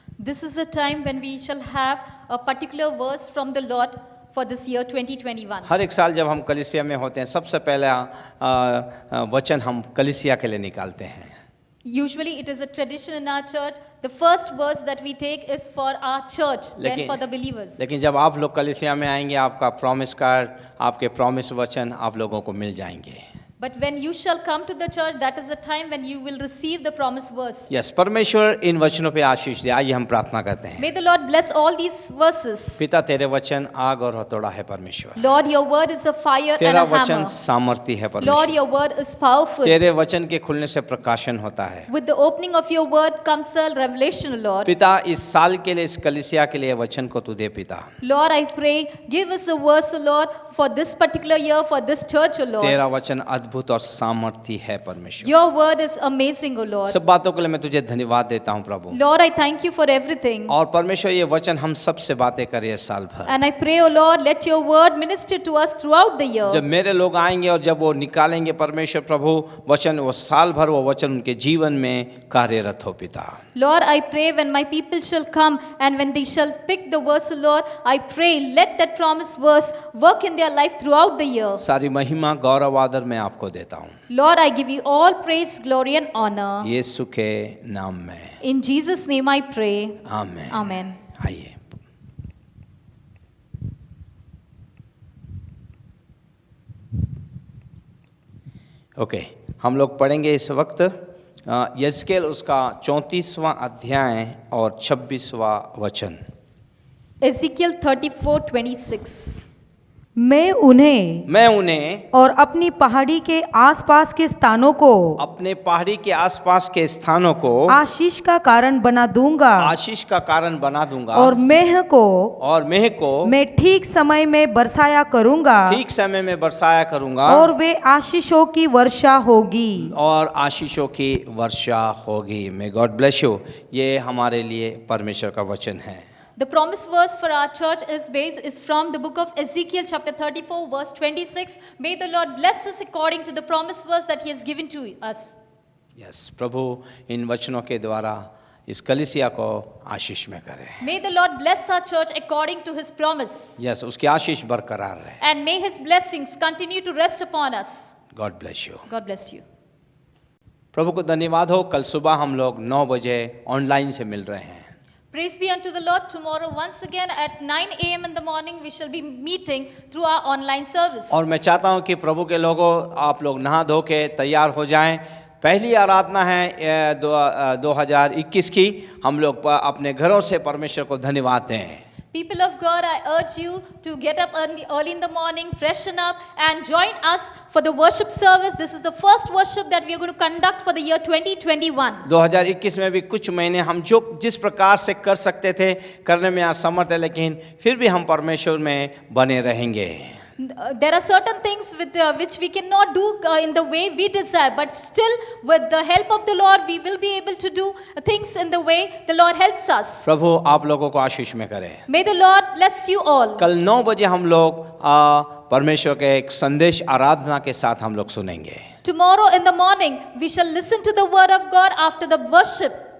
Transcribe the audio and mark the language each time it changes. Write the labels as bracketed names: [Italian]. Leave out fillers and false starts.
[English] This is the time when we shall have a particular verse from the Lord for this year 2021. [Hindi] हर एक साल जब हम कलीसिया में होते हैं सबसे पहला वचन हम कलीसिया के लिए निकालते हैं। [English] Usually it is a tradition in our church. The first verse that we take is for our church, then for the believers. [Hindi] लेकिन जब आप लोग कलीसिया में आएंगे आपका प्रॉमिस कार्ड आपके प्रॉमिस वचन आप लोगों को मिल जाएंगे। [English] But when you shall come to the church, that is the time when you will receive the promised verse. [Hindi] Yes परमेश्वर इन वचनों पे आशीष दे। आइए हम प्रार्थना करते हैं। [English] May the Lord bless all these verses. [Hindi] पिता तेरे वचन आग और हथौड़ा है परमेश्वर। [English] Lord, your word is a fire and [Hindi] तेरा [English] a [Hindi] वचन [English] hammer. [Hindi] सामर्थी है [English] Lord, [Hindi] परमेश्वर। [English] your word is powerful. [Hindi] तेरे वचन के खुलने से प्रकाशन होता है। [English] With the opening of your word comes a revelation, Lord. [Hindi] पिता इस साल के लिए इस कलीसिया के लिए वचन को तू दे पिता। [English] Lord, I pray, give us a verse, O Lord, for this particular year, for this church, O Lord. [Hindi] तेरा वचन अद्भुत और सामर्थी है परमेश्वर। [English] Your word is amazing, O Lord. [Hindi] सब बातों के लिए मैं तुझे धन्यवाद देता हूँ प्रभु। [English] Lord, I thank you for everything. [Hindi] और परमेश्वर ये वचन हम सबसे बातें करे इस साल भर। [English] And I pray, O Lord, let your word minister to us throughout the year. [Hindi] जब मेरे लोग आएंगे और जब वो निकालेंगे परमेश्वर प्रभु वचन वो साल भर वो वचन उनके जीवन में कार्यरत हो पिता। [English] Lord, I pray when my people shall come and when they shall pick the verse, O Lord, I pray let that promised verse work in their life throughout the year. [Hindi] सारी महिमा गौरव आदर मैं आपको देता हूँ [English] Lord, I give you all praise, glory and honor. [Hindi] यीशु के नाम में [English] In Jesus' name I pray. [Hindi] Amen. [English] Amen. [Hindi] आइए ओके हम लोग पढ़ेंगे इस वक्त यज्केल उसका 34वां अध्याय और 26वां वचन। [English] Ezekiel 34:26. [Hindi] मैं उन्हें और अपनी पहाड़ी के आसपास के स्थानों को अपने पहाड़ी के आसपास के स्थानों को आशीष का कारण बना दूंगा आशीष का कारण बना दूंगा और मेह को मैं ठीक समय में बरसाया करूंगा ठीक समय में बरसाया करूंगा और वे आशीषों की वर्षा होगी। और आशीषों की वर्षा होगी। [English] May God bless you. [Hindi] ये हमारे लिए परमेश्वर का वचन है। [English] The promise verse for our church is from the book of Ezekiel chapter 34 verse 26. May the Lord bless us according to the promise verse that he has given to us. [Hindi] Yes, प्रभु इन वचनों के द्वारा इस कलीसिया को आशीष में करे। [English] May the Lord bless our church according to his promise. [Hindi] Yes, उसकी आशीष बरकरार रहे। [English] And may his blessings continue to rest upon us. God bless you. God bless you. [Hindi] प्रभु को धन्यवाद हो। कल सुबह हम लोग 9 बजे ऑनलाइन से मिल रहे हैं। [English] Praise be unto the Lord. Tomorrow once again at 9 a.m. in the morning we shall be meeting through our online service. [Hindi] और मैं चाहता हूं कि प्रभु के लोगों आप लोग नहा धो के तैयार हो जाएं। पहली आराधना है 2021 की। हम लोग अपने घरों से परमेश्वर को धन्यवाद दें। [English] People of God, I urge you to get up early in the morning, freshen up and join us for the worship service. This is the first worship that we are going to conduct for the year 2021. [Hindi] 2021 में भी कुछ महीने हम जिस प्रकार से कर सकते थे करने में असमर्थ है, लेकिन फिर भी हम परमेश्वर में बने रहेंगे। [English] There are certain things which we cannot do in the way we desire, but still with the help of the Lord we will be able to do things in the way the Lord helps us. [Hindi] प्रभु आप लोगों को आशीष में करे। [English] May the Lord bless you all. [Hindi] कल 9 बजे हम लोग परमेश्वर के एक संदेश आराधना के साथ हम लोग सुनेंगे। [English] Tomorrow in the morning we shall listen to the word of God after the worship.